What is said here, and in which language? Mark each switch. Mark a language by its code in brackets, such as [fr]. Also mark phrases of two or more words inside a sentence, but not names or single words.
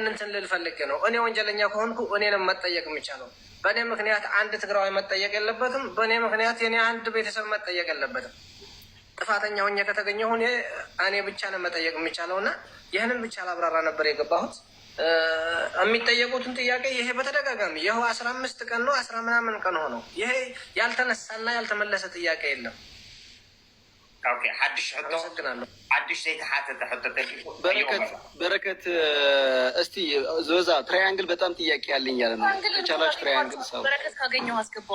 [am] እንትን ልል ፈልጌ ነው። እኔ ወንጀለኛ ከሆንኩ እኔንም መጠየቅ የሚቻለው በእኔ ምክንያት አንድ ትግራዋይ መጠየቅ የለበትም። በእኔ ምክንያት የኔ አንድ ቤተሰብ መጠየቅ የለበትም። ጥፋተኛ ሆኜ ከተገኘሁ እኔ ብቻ ነው መጠየቅ የሚቻለው እና ይህንን ብቻ ላብራራ ነበር የገባሁት። የሚጠየቁትን ጥያቄ ይሄ በተደጋጋሚ ይኸው 15 ቀን ነው 10 ምናምን ቀን ሆነው ይሄ ያልተነሳና ያልተመለሰ ጥያቄ የለም። [ti] ኦኬ ሐዲሽ ሕቶ ሐዲሽ ዘይተሓተተ ሕቶ [am] በረከት እስቲ ዞዛ ትራያንግል በጣም ጥያቄ ያለኝ ያለ ነው። ቻላች ትራያንግል ሰው በረከት ካገኘው አስገባው